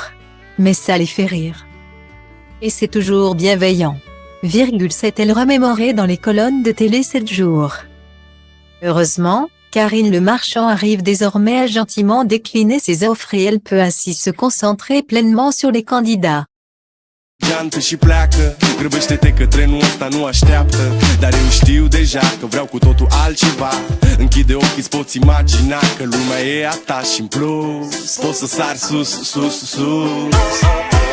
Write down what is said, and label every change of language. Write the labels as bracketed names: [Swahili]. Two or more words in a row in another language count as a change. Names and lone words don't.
[French] Mais ça les fait rire. Et c'est toujours bienveillant. S'est-elle remémorée dans les colonnes de télé 7 jours. Heureusement, Karine Le Marchand arrive désormais à gentiment décliner ses offres et elle peut ainsi se concentrer pleinement sur les candidats. [Romanian] Geantă și pleacă, grăbește-te că trenul ăsta nu așteaptă. Dar eu știu deja că vreau cu totul altceva. Închide ochii, îți poți imagina că lumea e a ta și în plus poți să sari sus, sus, sus.